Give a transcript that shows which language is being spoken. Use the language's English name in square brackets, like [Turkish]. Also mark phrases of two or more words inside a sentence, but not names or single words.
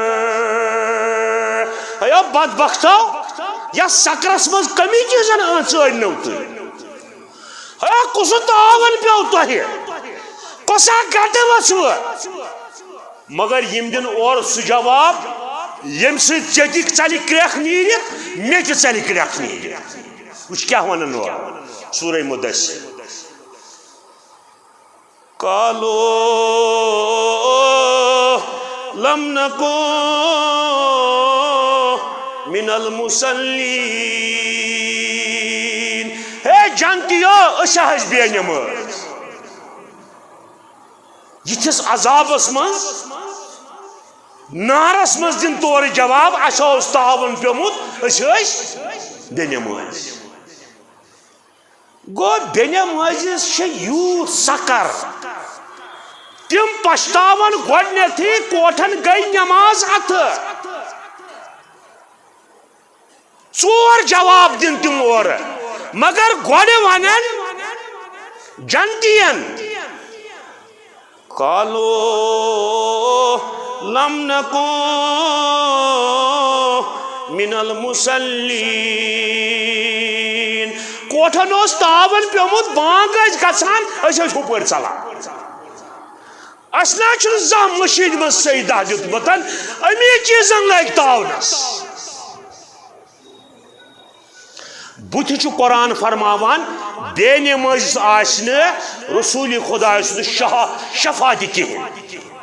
[Kashmiri] اے بدبختو یا سقرس منٛز کمی چیٖزن ژٲرنو تُہۍ اے کُس تاون پیوٚو تۄہہِ کۄسا گٹہٕ ؤژھوٕ مگر یِم دِن اورٕ سُہ جواب ییٚمہِ سۭتۍ ژےٚ تہِ ژلہِ کرٛٮ۪کھ نیٖرِتھ مےٚ تہِ ژلہِ کرٛٮ۪کھ نیٖرِتھ وٕچھ کیٛاہ ونان اورٕ سورہ مدثر [Arabic] قالوا لم نکو من المصلین [Kashmiri] ہے جنتیو أسۍ حظ بے نماز یِتھِس عذابس منٛز نارس منٛز دِن تورٕ جواب اَسہِ اوس تعاوُن پیوٚمُت أسۍ ٲسۍ بے نماز گوٚو بے نمازِس چھِ یوٗت سقر تِم پشتاون گۄڈنیٚتھٕے کوٹھن گٔے نٮ۪ماز اَتھٕ ژور جواب دِن تِم اورٕ مگر گۄڈٕ ونن جنتین [Arabic] قالوا لم نکو من المصلین [Kashmiri] کوٹھن اوس تاون پیوٚمُت بانگ ٲسۍ گژھان أسۍ ٲسۍ ہُپٲرۍ ژلان اَسہِ نہ چھُنہٕ زانٛہہ مٔشیٖد منٛز سجدہ دیُتمُت امی چیٖزن لگہِ تاونس بُتھِ چھُ قرآن فرماوان بے نمٲزِس آسہِ نہٕ رسوٗلِ خۄداے سُنٛد شفا تہِ کِہیٖنۍ